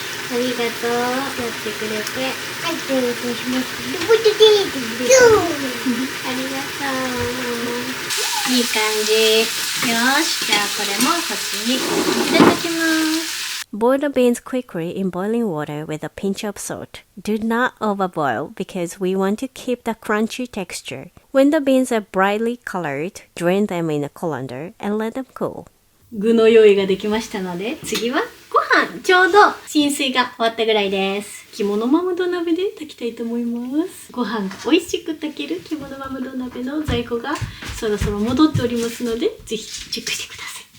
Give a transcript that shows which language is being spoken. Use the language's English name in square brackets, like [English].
[Japanese] ありがとう。やってくれて。はい、ということします。どこで出てくる？ありがとう。いい感じ。よし、じゃあこれもこっちにいただきます。 [English] Boil the beans quickly in boiling water with a pinch of salt. Do not overboil because we want to keep the crunchy texture. When the beans are brightly colored, drain them in a colander and let them cool. [Japanese] 具の用意ができましたので、次はご飯。ちょうど浸水が終わったぐらいです。肝のマム土鍋で炊きたいと思います。ご飯が美味しく炊ける肝のマム土鍋の在庫がそろそろ戻っておりますので、ぜひチェックしてください。